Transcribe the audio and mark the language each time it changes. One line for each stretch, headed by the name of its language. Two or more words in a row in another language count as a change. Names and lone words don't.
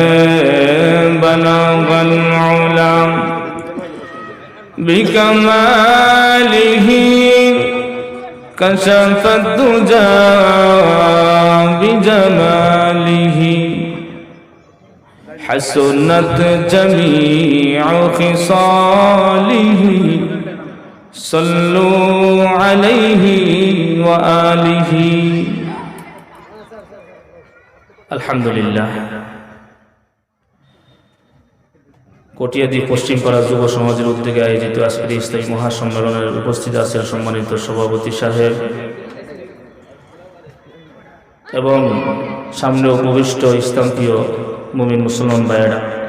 Arabic: بلغ العلا بکمالہ کشف الدجا بجمالہ حسنت جمیع خصالہ صلو علیہ وآلہ۔
Bangla: আলহামদুলিল্লাহ। কটিয়াদি পশ্চিমপাড়া যুব সমাজের উদ্যোগে আয়োজিত আজকের ইসলামী মহাসম্মেলনের উপস্থিত আছেন সম্মানিত সভাপতি সাহেব এবং সামনে উপবিষ্ট ইসলামপ্রিয় মুমিন মুসলমান ভাইয়েরা।